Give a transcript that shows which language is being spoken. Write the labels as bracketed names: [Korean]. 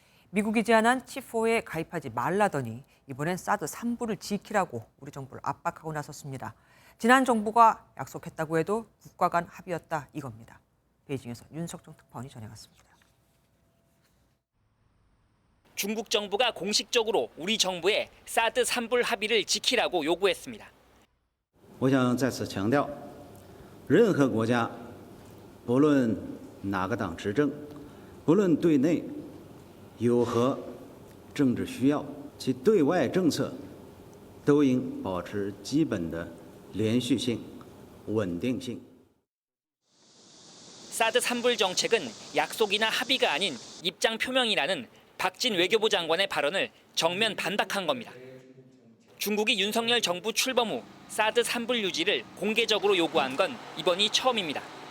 [Korean] 미국이 제안한 칩4에 가입하지 말라더니 이번엔 사드 3부를 지키라고 우리 정부를 압박하고 나섰습니다. 지난 정부가 약속했다고 해도 국가 간 합의였다 이겁니다. 베이징에서 윤석정 특파원이 전해갔습니다. 중국 정부가 공식적으로 우리 정부에 사드 3불 합의를 지키라고 요구했습니다. [Chinese] 我想再次强调，任何国家，不论哪个党执政，不论对内有何政治需要，其对外政策都应保持基本的连续性、稳定性。 [Korean] 사드 3불 정책은 약속이나 합의가 아닌 입장 표명이라는 박진 외교부 장관의 발언을 정면 반박한 겁니다. 중국이 윤석열 정부 출범 후 사드 3불 유지를 공개적으로 요구한 건 이번이 처음입니다.